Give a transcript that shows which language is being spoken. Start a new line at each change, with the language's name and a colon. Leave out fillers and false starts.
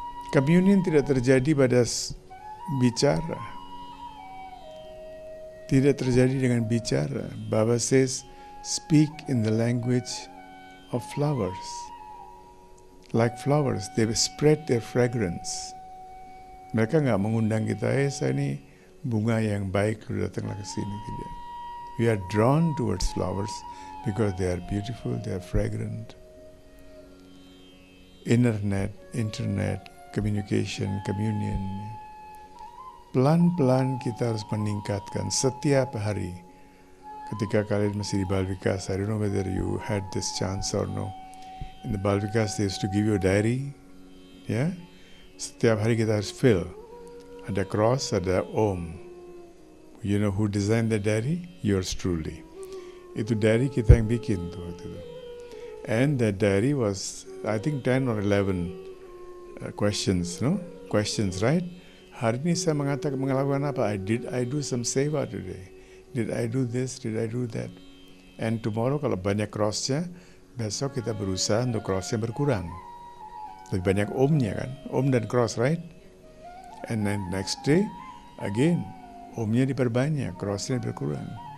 Indonesian: Communion tidak terjadi pada bicara. Tidak terjadi dengan bicara.
English: Baba says, speak in the language of flowers. Like flowers, they spread their fragrance.
Indonesian: Mereka nggak mengundang kita, saya ini bunga yang baik, lu datanglah ke sini. Tidak.
English: We are drawn towards flowers because they are beautiful, they are fragrant. Internet, communication, communion.
Indonesian: Pelan-pelan kita harus meningkatkan setiap hari. Ketika kalian masih di
English: Balvikas, I don't know whether you had this chance or no. In the Balvikas, they used to give you a diary.
Indonesian: Ya, setiap hari kita harus
English: fill.
Indonesian: Ada cross, ada om.
English: You know who designed the diary? Yours truly.
Indonesian: Itu diary kita yang bikin tuh waktu itu.
English: And that diary was, I think 10 or 11 questions, no? Questions, right?
Indonesian: Hari ini saya melakukan apa?
English: Did I do some seva today? Did I do this? Did I do that? And tomorrow
Indonesian: kalau banyak crossnya, besok kita berusaha untuk crossnya berkurang. Lebih banyak omnya kan? Om dan cross,
English: right? And then next day, again,
Indonesian: omnya diperbanyak, crossnya berkurang.